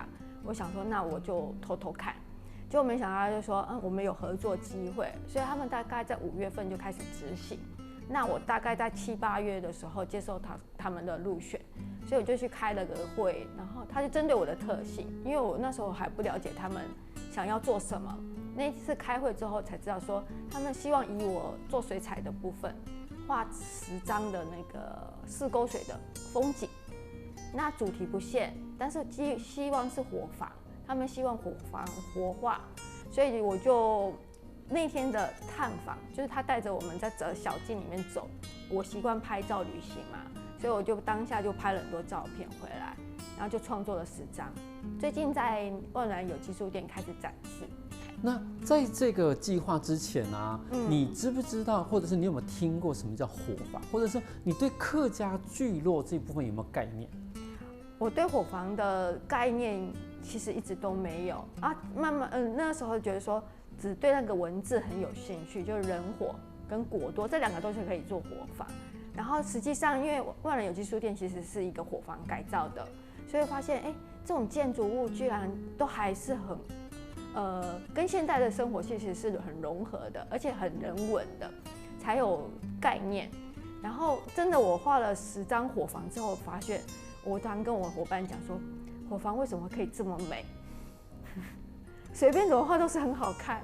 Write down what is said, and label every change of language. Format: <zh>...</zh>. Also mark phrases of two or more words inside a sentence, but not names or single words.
<zh>我想說，那我就偷偷看。結果沒想到他就說，我們有合作機會，所以他們大概在5月份就開始執行。那我大概在7、8月的時候接受他們的入選，所以我就去開了個會，然後他就針對我的特性，因為我那時候還不了解他們想要做什麼。那一次開會之後才知道說，他們希望以我做水彩的部分，畫10張的那個四溝水的風景，那主題不限，但是希望是伙房。他們希望伙房活化，所以我就那天的探訪，就是他帶着我們在小徑裡面走。我習慣拍照旅行嘛，所以我就當下就拍了很多照片回來，然後就創作了10張。最近在萬巒有機書店開始展示。那在這個計劃之前啊，你知不知道，或者是你有沒有聽過什麼叫伙房，或者是你對客家聚落這部分有沒有概念？我對伙房的概念其實一直都沒有啊，慢慢那時候覺得說只對那個文字很有興趣，就是人伙跟果多這兩個都是可以做伙房。然後實際上因為萬巒有機書店其實是一個伙房改造的，所以發現這種建築物居然都還是很跟現在的生活其實是很融合的，而且很人文的，才有概念。然后真的我画了10张火房之后，发现我常跟我伙伴讲说，火房为什么可以这么美？随便怎么画都是很好看。</zh>